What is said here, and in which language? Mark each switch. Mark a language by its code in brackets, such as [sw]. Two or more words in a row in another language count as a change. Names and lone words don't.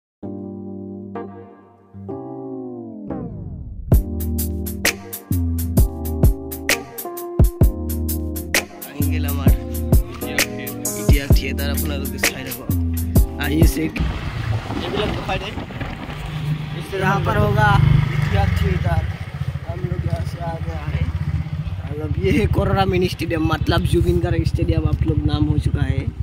[as] আঙ্গেল আমাৰ ইতিহাস থিয়েটাৰ আপোনালোকে চাই থাকক আহিছে এইবিলাক দেখাই দে [hi] यहाँ पर होगा इतिहास थिएटर हम लोग यहाँ से आगे आ रहे हैं ये है कोरोरा मिनी स्टेडियम मतलब जुबिन गार्ग स्टेडियम आप लोग नाम हो चुका है